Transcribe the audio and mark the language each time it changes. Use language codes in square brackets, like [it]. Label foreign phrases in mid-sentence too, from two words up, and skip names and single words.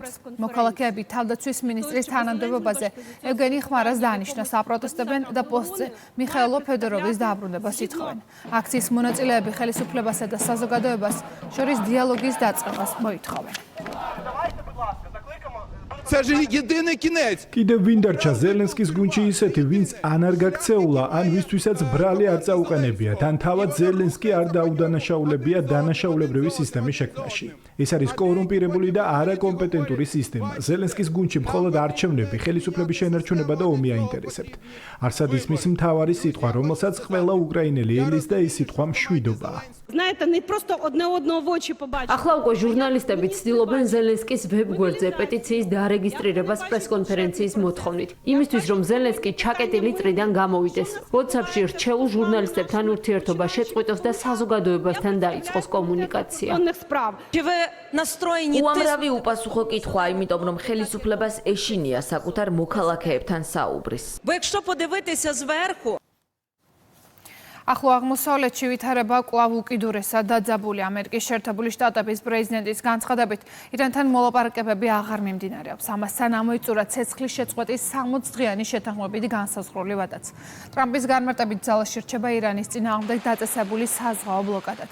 [ka] მოქალაქეები თავდაცვის მინისტრის თანამდებობაზე ევგენი ხმარას დაანიშნა, საპროტესტებენ და პოსტზე მიხაილო ფედოროვის დაბრუნებას ითხოვენ. აქციის მონაწილეები ხელისუფლებასა და საზოგადოებას შორის დიალოგის დაწყებას მოითხოვენ. [uk] Це ж єдиний кінець. [ka] კიდევ ვინ დარჩა ზელენსკის გუნდში ისეთი, ვინც ან არ გაქცეულა, ან ვისთვისაც ბრალი არ წაუყენებიათ, ან თავად ზელენსკი არ დაუდანაშაულებია დანაშაულებრივი სისტემის შექმნაში. ეს არის კორუმპირებული და არაკომპეტენტური სისტემა. ზელენსკის გუნდში მხოლოდ არჩევნები, ხელისუფლების შენარჩუნება და ომი აინტერესებთ. არსად ისმის მთავარი სიტყვა, რომელსაც ყველა უკრაინელი ელის და ეს სიტყვა მშვიდობაა. [uk] Знаєте, не просто одне одного в очі побачити. [ka] ახლა უკვე ჟურნალისტები ცდილობენ ზელენსკის ვებგვერდზე პეტიციის დარეგისტრირებას პრესკონფერენციის მოთხოვნით. იმისთვის, რომ ზელენსკი ჩაკეტილი წრიდან გამოვიდეს. WhatsApp-ში რჩეულ ჟურნალისტებთან ურთიერთობა შეწყვიტოს და საზოგადოებასთან დაიწყოს კომუნიკაცია. უამრავი უპასუხო კითხვა, იმიტომ რომ ხელისუფლებას ეშინია საკუთარ მოქალაქეებთან საუბრის. [uk] Бо якщо подивитися зверху, [ka] ახლო აღმოსავლეთში ვითარება კვლავ უკიდურესად დაძაბული ამერიკის შეერთებული შტატების პრეზიდენტის განცხადებით, ირანთან მოლაპარაკებები აღარ მიმდინარეობს. ამასთან ამოიწურა ცეცხლის შეწყვეტის 60-დღიანი შეთანხმებითი განსაზღვრული ვადაც. ტრამპის განმარტებით ძალაში რჩება ირანის წინააღმდეგ დაწესებული საზღვაო ბლოკადაც.